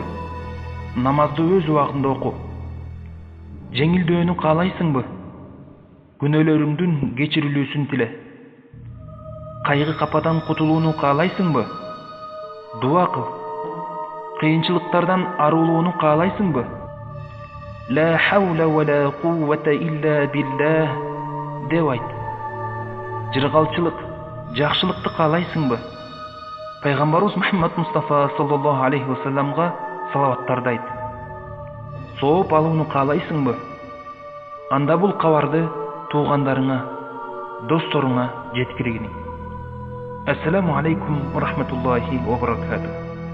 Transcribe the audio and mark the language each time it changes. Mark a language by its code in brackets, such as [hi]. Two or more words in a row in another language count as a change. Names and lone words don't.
[ky] Намазды өз убагында оку. Жеңилдөөнү каалайсыңбы? Күнөөлөрүңдүн кечирилүүсүн тиле. Кайгы кападан кутулууну каалайсыңбы? Дуа кыл. Кыйынчылыктардан арылууну каалайсыңбы? [ar] لا حول ولا قوة إلا بالله [ky] деп айт. Жыргалчылык, жакшылыкты каалайсыңбы? Пайгамбарыбыз Мухаммад Мустафа [ar] صلى الله عليه وسلم [ky] салаваттарды айт. Сооп алууну каалайсыңбы? Анда бул кабарды туугандарыңа, досторуңа жеткиргине. [ar] السلام عليكم ورحمة الله وبركاته.